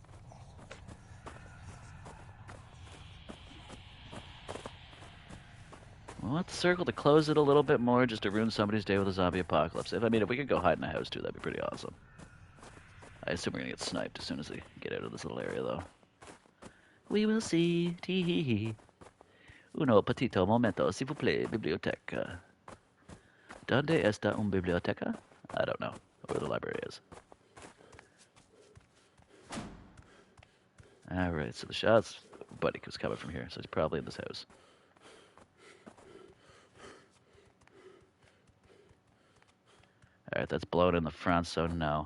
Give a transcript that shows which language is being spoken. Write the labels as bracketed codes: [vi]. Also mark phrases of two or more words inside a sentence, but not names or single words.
[en] I want the circle to close it a little bit more just to ruin somebody's day with a zombie apocalypse. If we could go hide in a house too, that'd be pretty awesome. I assume we're gonna get sniped as soon as we get out of this little area though. We will see. Tee-hee-hee. [es] Uno petito momento, [fr] s'il vous plaît, [es] biblioteca. Donde está un biblioteca? [en] I don't know where the library is. Alright, so the shots, buddy was coming from here, so he's probably in this house. Alright, that's blown in the front, so no.